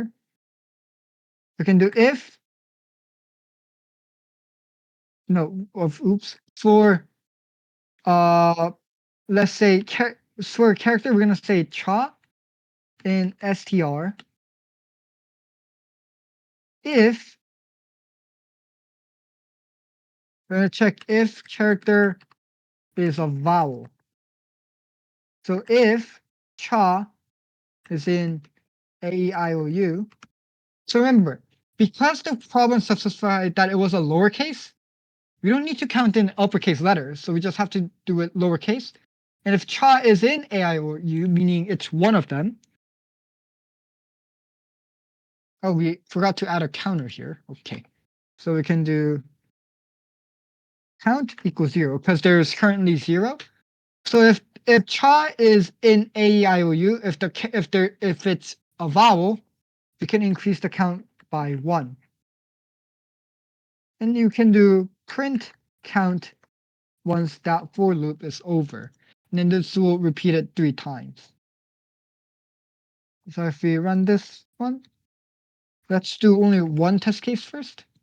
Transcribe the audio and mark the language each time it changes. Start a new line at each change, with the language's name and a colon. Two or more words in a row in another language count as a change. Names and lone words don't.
English: We can do if, no, of oops, for Uh, let's say for a character, we're gonna say cha in str if we're gonna check if character is a vowel. So if cha is in a e i o u. So remember, because the problem specified that it was a lowercase, we don't need to count in uppercase letters, so we just have to do it lowercase. And if cha is in a i o u, meaning it's one of them. Oh, we forgot to add a counter here. Okay, so we can do count equals 0 because there's currently 0. So if cha is in a e i o u, if it's a vowel, we can increase the count by 1. And you can do print count once that for loop is over. And then this will repeat it 3 times. So if we run this one, let's do only one test case first.